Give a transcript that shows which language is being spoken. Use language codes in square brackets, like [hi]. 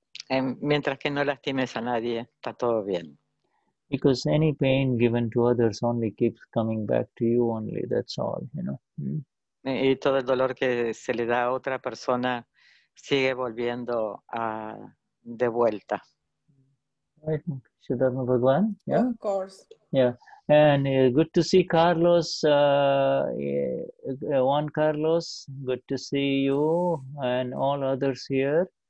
[es] Mientras que no lastimes a nadie, está todo bien. [en] Because any pain given to others only keeps coming back to you only. That's all, [es] Y todo el dolor que se le da a otra persona sigue volviendo de vuelta. [en] Right, Vishuddhatma Bhagavan. Yeah. Of course. Yeah. And good to see Carlos, Juan Carlos, good to see you and all others here.